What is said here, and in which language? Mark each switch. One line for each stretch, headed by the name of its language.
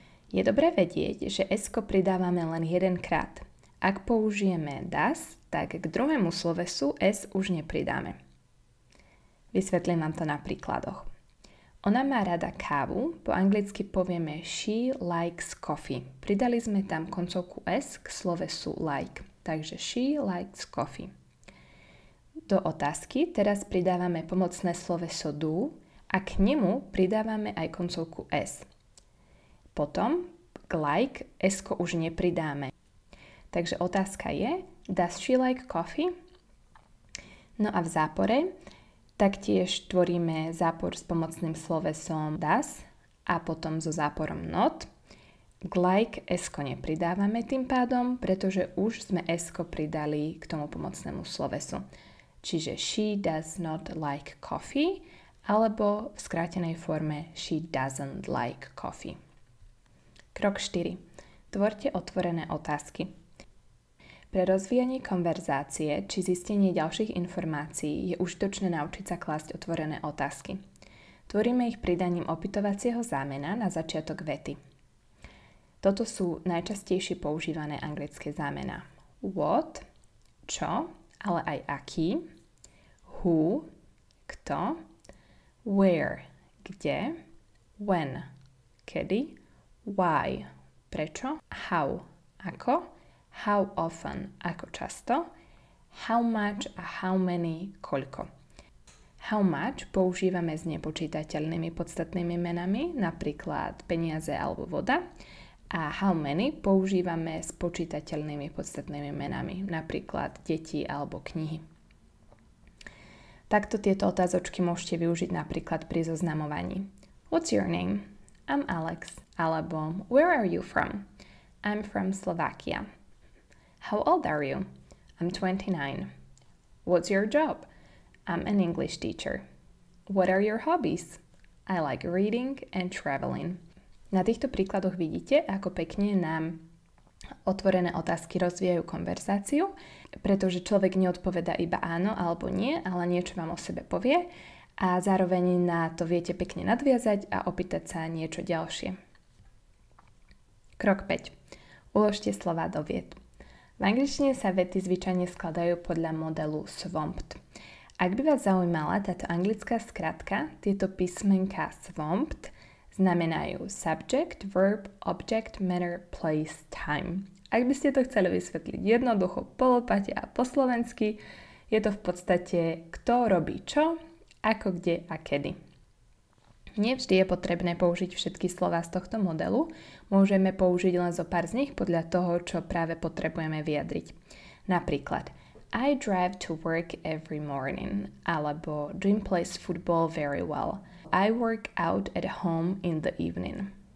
Slovak: Je dobré vedieť, že S-ko pridávame len jedenkrát. Ak použijeme does, tak k druhému slovesu S už nepridáme. Vysvetlím vám to na príkladoch. Ona má rada kávu, po anglicky povieme
English: she likes coffee.
Slovak: Pridali sme tam koncovku S k slovesu like. Takže
English: she likes coffee.
Slovak: Do otázky teraz pridávame pomocné sloveso do a k nemu pridávame aj koncovku S. Potom k like S-ko už nepridáme. Takže otázka je
English: does she like coffee?
Slovak: No a v zápore Taktiež tvoríme zápor s pomocným slovesom das a potom so záporom not. K like s-ko nepridávame tým pádom, pretože už sme s-ko pridali k tomu pomocnému slovesu. Čiže
English: she does not like coffee
Slovak: alebo v skrátenej forme
English: she doesn't like coffee.
Slovak: Krok 4. Tvorte otvorené otázky. Pre rozvíjanie konverzácie či zistenie ďalších informácií je užitočné naučiť sa klásť otvorené otázky. Tvoríme ich pridaním opytovacieho zámena na začiatok vety. Toto sú najčastejšie používané anglické zámená.
English: What,
Slovak: čo, ale aj aký,
English: who,
Slovak: kto,
English: where,
Slovak: kde,
English: when,
Slovak: kedy,
English: why,
Slovak: prečo,
English: how,
Slovak: ako,
English: how often,
Slovak: ako často,
English: how much a how many,
Slovak: koľko.
English: How much
Slovak: používame s nepočítateľnými podstatnými menami, napríklad peniaze alebo voda, a
English: how many
Slovak: používame s počítateľnými podstatnými menami, napríklad deti alebo knihy. Takto tieto otázočky môžete využiť napríklad pri zoznamovaní.
English: What's your name? I'm Alex. Alebo where are you from? I'm from Slovakia. How old are you? I'm 29. What's your job? I'm an English teacher. What are your hobbies? I like reading and traveling.
Slovak: Na týchto príkladoch vidíte, ako pekne nám otvorené otázky rozvíjajú konverzáciu, pretože človek neodpoveda iba áno alebo nie, ale niečo vám o sebe povie a zároveň na to viete pekne nadviazať a opýtať sa niečo ďalšie. Krok 5. Uložte slová do viet. V angličtine sa vety zvyčajne skladajú podľa modelu SWOMPed. Ak by vás zaujímala táto anglická skratka, tieto písmenká SWOMPed znamenajú
English: subject, verb, object, matter, place, time.
Slovak: Ak by ste to chceli vysvetliť jednoducho po lopate a po slovensky, je to v podstate kto robí čo, ako, kde a kedy. Nevždy je potrebné použiť všetky slová z tohto modelu, môžeme použiť len zo pár z nich podľa toho, čo práve potrebujeme vyjadriť. Napríklad
English: I drive to work every morning,
Slovak: alebo
English: Jim plays football very well. I work out at home in the evening.